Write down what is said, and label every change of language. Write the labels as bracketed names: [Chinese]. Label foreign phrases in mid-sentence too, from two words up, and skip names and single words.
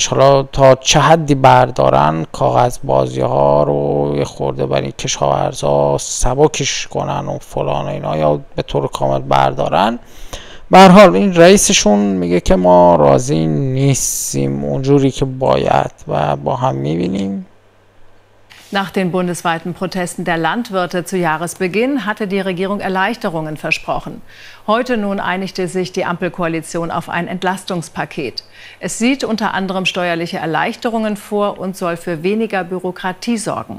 [Persian] حالا تا چه حدی بردارن، کاغذ بازی ها رو یه خورده برای کشاورزا سبکش کنن و فلان و اینا، یا به طور کامل بردارن. به هر حال این رئیسشون میگه که ما راضی نیستیم اونجوری که باید و با هم میبینیم. [German] Nach den bundesweiten Protesten der Landwirte zu Jahresbeginn hatte die Regierung Erleichterungen versprochen. Heute nun einigte sich die Ampelkoalition auf ein Entlastungspaket. Es sieht unter anderem steuerliche Erleichterungen vor und soll für weniger Bürokratie sorgen.